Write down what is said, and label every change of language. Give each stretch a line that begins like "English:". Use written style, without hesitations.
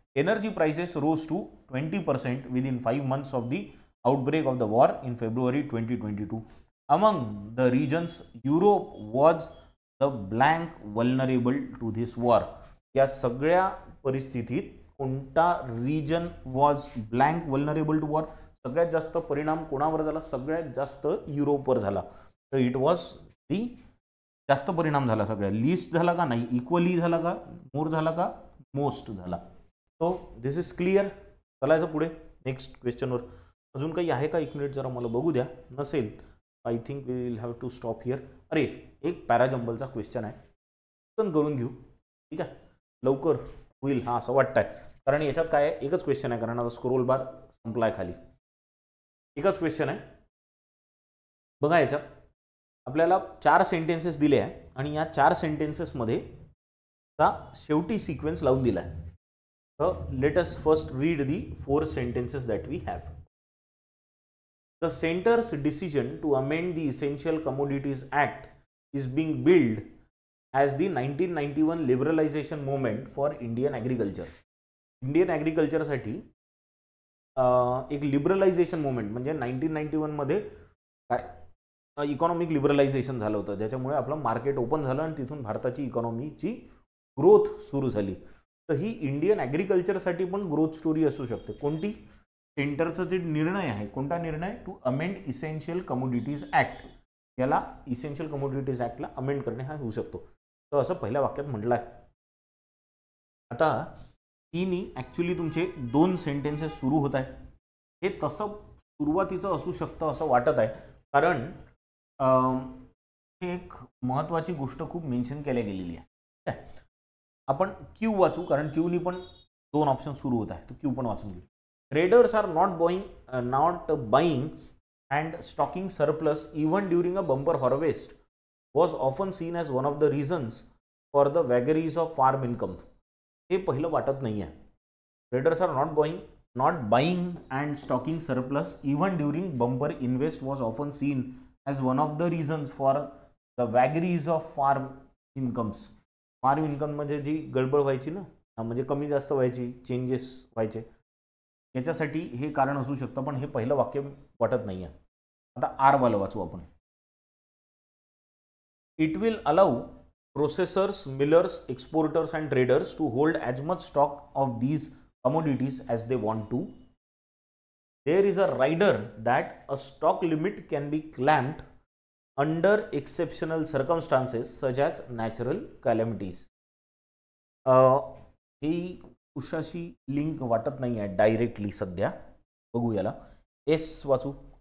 English: Energy prices rose to 20% within 5 months of the outbreak of the war in February 2022. Among the regions, Europe was the blank vulnerable to this war.
Marathi: या सगळ्या परिस्थितीत कोणता
English: region was blank vulnerable to war?
Marathi: सगळ्यात जास्त परिणाम कोणावर झाला? सगळ्यात जास्त युरोपवर झाला. तर
English: it was the
Marathi: जास्त परिणाम झाला सगळ्या. लिस्ट झाला का? नाही. इक्वली झाला का? मोर झाला का? मोस्ट झाला.
English: So this is clear.
Marathi: चालायचं पुढे नेक्स्ट क्वेश्चनवर. अजून काही आहे का? 1 मिनिट जरा मला बघू द्या. नसेल
English: I think we will have to stop here.
Marathi: अरे एक पॅराजंबलचा क्वेश्चन आहे, पण करून घेऊ, ठीक आहे, लवकर होईल हा असं वाटतंय. कारण याच्यात काय आहे, एकच क्वेश्चन आहे, कारण आता स्क्रोल बार संपलाय खाली. एकच क्वेश्चन आहे बघा. याच्यात आपल्याला 4 सेंटेन्सेस दिले आहे आणि या 4 सेंटेन्सेसमध्ये शेवटी सिक्वेन्स लावून दिला आहे.
English: तर let us first read the 4 sentences that we have. The center's decision to amend the Essential Commodities Act is being billed as the 1991 liberalization movement for Indian agriculture.
Marathi: Indian ॲग्रिकल्चरसाठी एक लिबरलायझेशन मुवमेंट, म्हणजे 1991 मध्ये economic liberalisation झालं होतं, ज्याच्यामुळे आपलं market open झालं आणि तिथून भारताची इकॉनॉमीची ग्रोथ सुरू झाली. तर ही इंडियन ॲग्रिकल्चरसाठी पण ग्रोथ स्टोरी असू शकते. कोणती? सेंटरचा जे निर्णय आहे, कोणता निर्णय?
English: To amend essential commodities act.
Marathi: याला इसेन्शियल कमोडिटीज ॲक्टला अमेंड करणे हा होऊ शकतो. तर असं पहिल्या वाक्यात म्हटलं आहे. आता ही ॲक्च्युली तुमचे 2 सेंटेन्सेस सुरू होत आहे. हे तसं सुरुवातीचं असू शकतं असं वाटत आहे, कारण एक महत्त्वाची गोष्ट खूप मेन्शन केल्या गेलेली आहे. आपण क्यू वाचू, कारण क्यूनी पण 2 ऑप्शन सुरू होत आहे, तर क्यू पण वाचून घेऊ.
English: Traders are not buying and stocking surplus even during a bumper harvest was often seen as one of the reasons for the vagaries of farm income.
Marathi: हे पहिलं वाटत नाही आहे.
English: Traders are not buying and stocking surplus even during bumper invest was often seen as one of the reasons for the vagaries of farm incomes.
Marathi: Form income म्हणजे जी गडबड व्हायची ना, म्हणजे कमी जास्त व्हायची, चेंजेस व्हायचे, याच्यासाठी हे कारण असू शकतं, पण हे पहिलं वाक्य वाटत नाही आहे. आता आर वाला वाचू आपण.
English: It will allow processors, millers, exporters and traders to hold as much stock of these commodities as they want to. There is a rider that a stock limit can be clamped under exceptional circumstances such as natural calamities.
Marathi: He उशाशी link वाटत नाही आहे directly सध्या, बघू याला. S वाचू.